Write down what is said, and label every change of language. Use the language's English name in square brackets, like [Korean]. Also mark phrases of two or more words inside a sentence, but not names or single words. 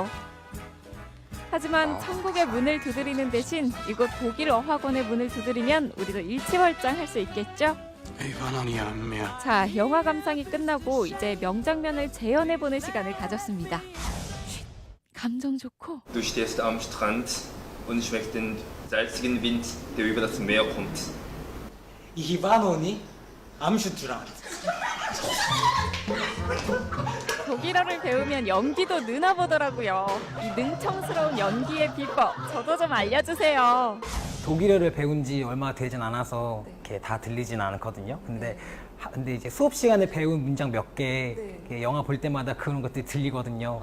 [Korean] 하지만 천국의 문을 두드리는 대신 이곳 독일 어학원의 문을 두드리면 우리도 일취월장할 수 있겠죠? 자, 영화 감상이 끝나고 이제 명장면을 재현해보는 시간을 가졌습니다. 쉿, 감정 좋고. [German] Du stehst am Strand und schmeckst den salzigen Wind, der über das Meer kommt. Ich war noch nie am Strand. [Korean] 독일어를 배우면 연기도 느나 보더라고요. 이 능청스러운 연기의 비법 저도 좀 알려주세요. 독일어를 배운 지 얼마 되진 않아서 이렇게 다 들리진 않거든요. 근데 이제 수업 시간에 배운 문장 몇 개 영화 볼 때마다 그런 것들이 들리거든요.